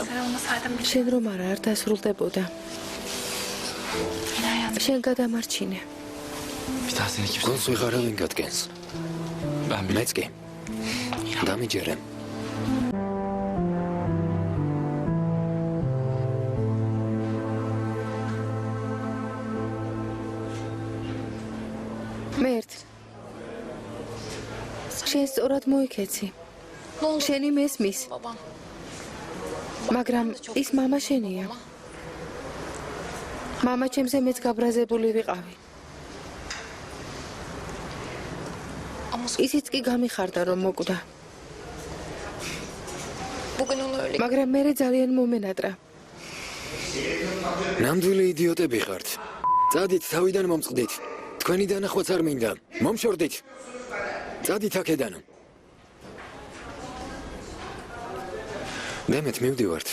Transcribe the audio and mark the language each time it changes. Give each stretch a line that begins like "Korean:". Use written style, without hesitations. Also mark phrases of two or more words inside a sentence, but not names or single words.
Turkish: Sen olmasaydın bir
Georgian: შენ რომ არა არ დასრულდებოდა.
Turkish: yine hayatım.
Georgian: შენ გადამარჩინე.
Turkish: Bir daha seni kimse...
Georgian: გულს ვეღარავინ გადგენს.
Turkish: Ben bile...
Georgian: მეც კი. დამიჯერე. მერტ. შენ სწორად მოიქეცი.
Turkish: Ne oldu
Georgian: შენი მესმის,
Turkish: babam?
Georgian: მაგრამ ის მამა შენია. მამა ჩემზე მეც გაბრაზებული ვიყავი.
Turkish: Ama
Georgian: ისიც კი გამიხარდა რომ მოკვდა.
Turkish: Bugün onu öyle
Georgian: მაგრამ მე ძალიან მომენატრა. ნამდვილი იდიოტები ხართ. წადით თავიდან მომწყდით. თქვენი დანახვაც არ მინდა. მომშორდით. წადით აქედან. დემეთ მივდივართ.